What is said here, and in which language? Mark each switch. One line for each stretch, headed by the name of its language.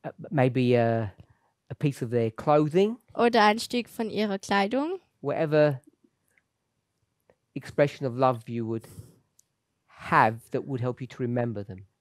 English: maybe a piece of their clothing,
German: Oder ein Stück von ihrer Kleidung.
English: whatever expression of love you would have that would help you to remember them.